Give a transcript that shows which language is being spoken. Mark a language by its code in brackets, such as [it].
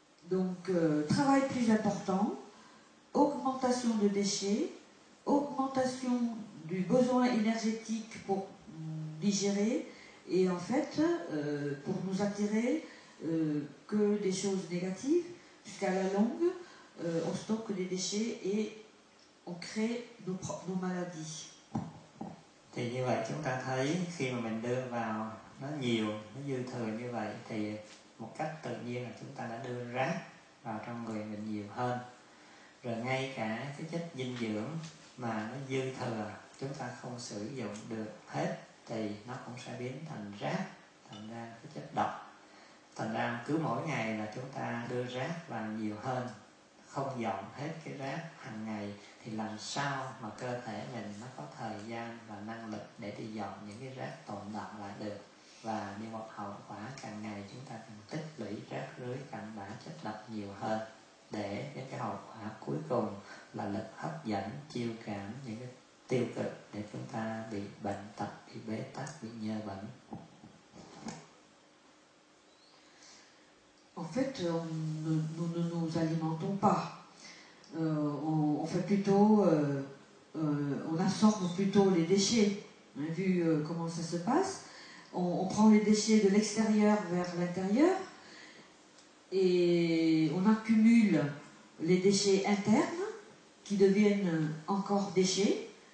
[fr] Donc, travail plus important, augmentation de déchets, augmentation du besoin énergétique pour digérer, et en fait, pour nous attirer que des choses négatives, jusqu'à la longue, on stocke des déchets et on crée nos maladies. [vi] Thì như vậy chúng ta thấy khi mà mình đưa vào nó nhiều, nó dư thừa như vậy thì một cách tự nhiên là chúng ta đã đưa rác vào trong người mình nhiều hơn. Rồi ngay cả cái chất dinh dưỡng mà nó dư thừa chúng ta không sử dụng được hết thì nó cũng sẽ biến thành rác, thành ra cái chất độc. Thành ra cứ mỗi ngày là chúng ta đưa rác vào nhiều hơn, không dọn hết cái rác hàng ngày thì làm sao mà cơ thể mình nó có thời gian và năng lực để đi dọn những cái rác tồn đọng lại được. Và như một hậu quả càng ngày chúng ta càng tích lũy rác rưới cặn bã chất độc nhiều hơn, để cái hậu quả cuối cùng là lực hấp dẫn, chiêu cảm những cái tiêu cực để chúng ta bị bệnh tật, bị bế tắc, bị nhơ bẩn. [fr] En fait, nous ne nous alimentons pas. On fait plutôt, on absorbe plutôt les déchets. On a vu comment ça se passe. On prend les déchets de l'extérieur vers l'intérieur et on accumule les déchets internes qui deviennent encore déchets.